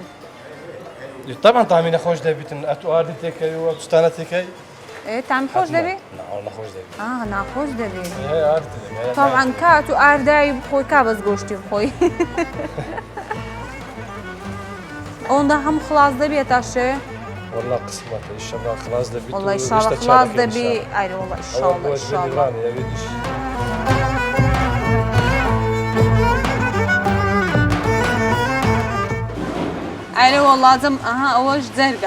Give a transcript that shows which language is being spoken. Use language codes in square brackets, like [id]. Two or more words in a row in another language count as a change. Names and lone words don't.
[ckb] طبعا تامی نەخۆش دەبیتن ئەتو ئاردی تێکەوی و توستانە تێکەی تام خۆش دەبێ؟ نەخۆش دەبێت ناخۆش دەبێت ئاردی طبعا کات و ئاردایی بخۆی کا بەس گۆشتی بخۆی ئەوەندا هەموو خلاص دەبێت تا شێ؟ [ar] والله قسمته ان شاء الله خلاص دبي والله ان شاء الله خلاص دبي ايوه والله ان شاء الله ان شاء الله ايوه والله لازم اوج زرقاء